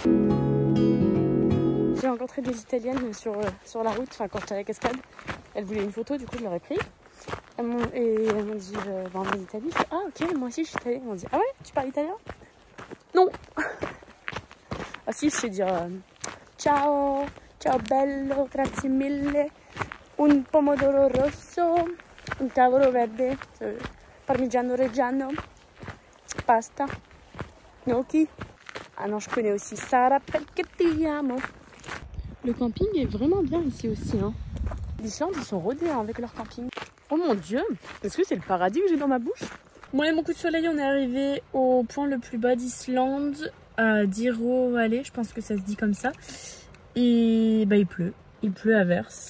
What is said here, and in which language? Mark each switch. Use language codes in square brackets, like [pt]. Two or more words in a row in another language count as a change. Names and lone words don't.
[fr] J'ai rencontré des Italiennes sur la route, enfin quand j'étais à la cascade. Elles voulaient une photo, du coup je leur ai pris. Elles m'ont dit, on est d'Italie. Ah ok, moi aussi je suis italienne. Elles m'ont dit, ah ouais, tu parles italien? Non. Ah si, je sais dire [it] ciao, ciao bello, grazie mille, un pomodoro rosso, un tavolo verde, parmigiano reggiano, pasta, gnocchi. [fr] Ah non, je connais aussi Sara perché ti amo. Le camping est vraiment bien ici aussi. Hein. L'Islande, ils sont rodés avec leur camping. Oh mon dieu, est-ce que c'est le paradis que j'ai dans ma bouche? Bon, allez, mon coup de soleil, on est arrivé au point le plus bas d'Islande, à Diro Valley, je pense que ça se dit comme ça. Et bah, il pleut à verse.